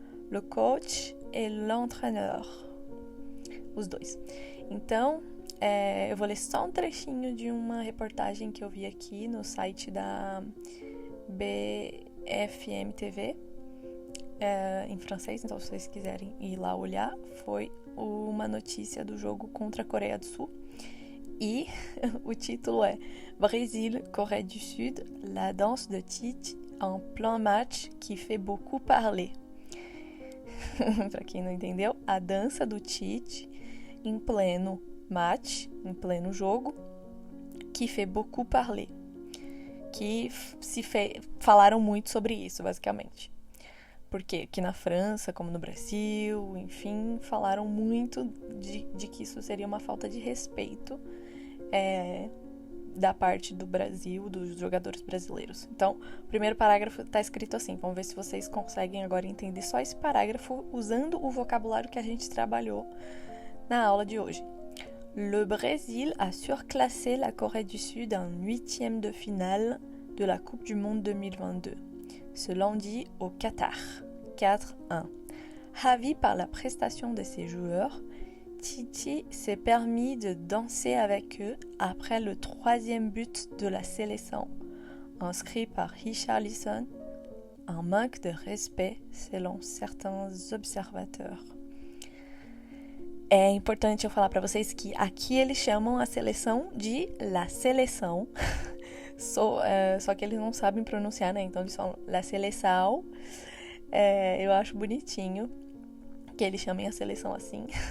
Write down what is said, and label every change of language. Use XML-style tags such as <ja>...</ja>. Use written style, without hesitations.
<fr>Le coach et l'entraîneur.</fr> <pt>Os dois. Então, eu vou ler só um trechinho de uma reportagem que eu vi aqui no site da BFM TV, em francês, então se vocês quiserem ir lá olhar, foi uma notícia do jogo contra a Coreia do Sul. E o título é</pt> <fr>Brésil, Corée du Sud, la danse de Tite en plein match qui fait beaucoup parler.</fr> <pt>Para quem não entendeu, a dança do Tite em pleno match, em pleno jogo,</pt> <fr>qui fait beaucoup parler.</fr> <pt>Que falaram muito sobre isso, basicamente. Porque aqui na França, como no Brasil, enfim, falaram muito de que isso seria uma falta de respeito da parte do Brasil, dos jogadores brasileiros. Então, o primeiro parágrafo está escrito assim. Vamos ver se vocês conseguem agora entender só esse parágrafo usando o vocabulário que a gente trabalhou na aula de hoje.</pt> <fr>Le Brésil a surclassé la Corée du Sud en 8e de finale de la Coupe du Monde 2022, ce lundi au Qatar, 4-1. Ravi par la prestation de ses joueurs, Titi s'est permis de danser avec eux après le 3e but de la sélection, inscrit par Richarlison, un manque de respect selon certains observateurs.</fr> <pt>É importante eu falar para vocês que aqui eles chamam a seleção de La Seleção, só que eles não sabem pronunciar, né? Então eles falam La Seleção. Eu acho bonitinho que eles chamem a seleção assim.</pt>